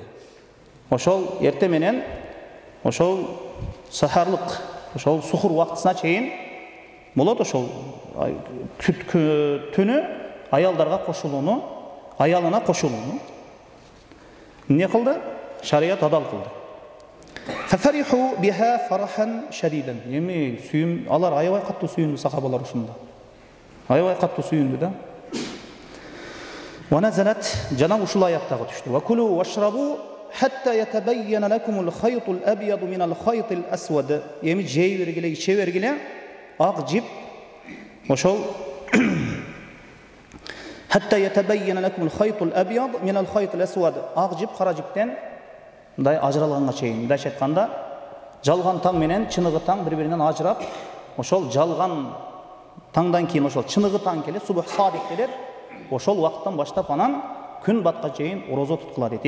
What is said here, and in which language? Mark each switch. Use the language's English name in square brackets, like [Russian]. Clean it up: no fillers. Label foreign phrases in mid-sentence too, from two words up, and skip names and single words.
[Kyrgyz] Ошол эрте менен ошол сахарлык, ошол сухур вактысына чейин болот ошол түнү аялдарга кошулууну, аялына кошулууну эмне кылды? Шарият адал кылды. [Arabic] ففرحوا بها فرحا شديدا. [Kyrgyz] Эми сүйүм, алар аябай каттуу сүйүндү сахабалар ушунда. Аябай каттуу сүйүндү да. [Arabic] ونزلت, [Kyrgyz] жана ушул аяттагы түштү. [Arabic] وكلوا واشربوا حتى يتبين لكم الخيط الأبيض من الخيط الأسود. [Kyrgyz] Эми жей бергиле, иче бергиле, ак жип ошол [Arabic] حتى يتبين لكم الخيط الأبيض من الخيط الأسود. [Kyrgyz] Ак жип кара жиптен мындай ажыралганга чейин. Мындай айтканда, жалган таң менен чыныгы таң бири-биринен ажырап, ошол жалган таңдан кийин ошол чыныгы таң келет, [Arabic] صبح صادق [Kyrgyz] келет. Ошол вакыттан баштап анан күн батка чейин орозо туткула дейт.